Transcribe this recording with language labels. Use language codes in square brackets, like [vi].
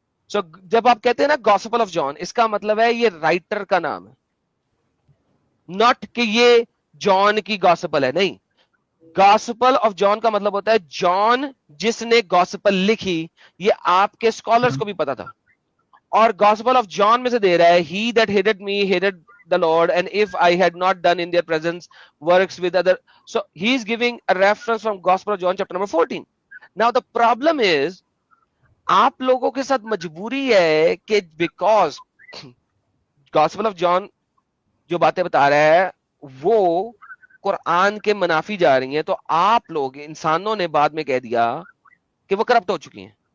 [ur] سو جب آپ کہتے ہیں نا گاسپل آف جان, اس کا مطلب ہے یہ رائٹر کا نام ہے, ناٹ کہ یہ جان کی گاسپل ہے. نہیں, گاسپل آف جان کا مطلب ہوتا ہے جان جس نے گاسپل لکھی. یہ آپ کے اسکالرس کو بھی پتا تھا, اور گاسپل آف جان میں سے دے رہا ہے [en] he that hated me hated the Lord and if I had not done in their presence works with other. So he is giving a reference from Gospel of John chapter number 14. Now the problem is [ur] آپ لوگوں کے ساتھ مجبوری ہے کہ because gospel of John جو باتیں بتا رہا ہے وہ قرآن کے منافی جا رہی ہیں, تو آپ لوگ انسانوں نے بعد میں کہہ دیا کہ وہ کرپٹ ہو چکی ہیں.